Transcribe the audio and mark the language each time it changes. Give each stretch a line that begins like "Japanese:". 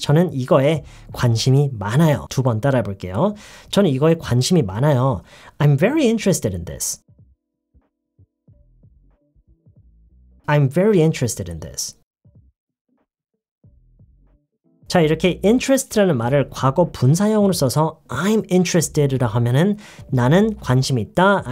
Korean: 저는 이거에 관심이 많아요. 두 번 따라해 볼게요. 저는 이거에 관심이 많아요.
English: I'm very interested in this. I'm very interested in this.
Korean: 자, 이렇게 interest라는 말을 과거 분사형으로 써서 I'm interested라고 하면은 나는 관심이 있다.